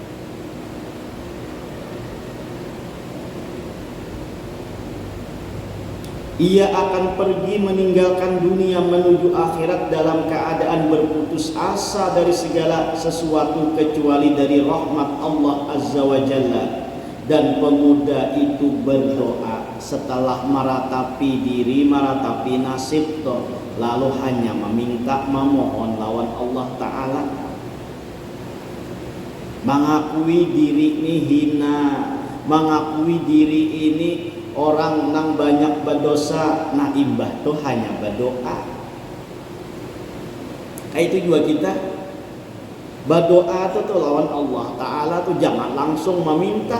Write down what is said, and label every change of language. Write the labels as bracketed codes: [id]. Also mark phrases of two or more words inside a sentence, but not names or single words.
[id] Ia akan pergi meninggalkan dunia menuju akhirat dalam keadaan berputus asa dari segala sesuatu kecuali dari rahmat Allah [ar] عز وجل. [bjn] Dan pemuda itu berdoa setelah meratapi diri, meratapi nasib toh, lalu hanya meminta, memohon lawan Allah Ta'ala. Mengakui diri ini hina, mengakui diri ini orang nang banyak berdosa, nah imbah tuh hanya berdoa. Kayak itu juga kita berdoa tuh lawan Allah Ta'ala tuh jangan langsung meminta.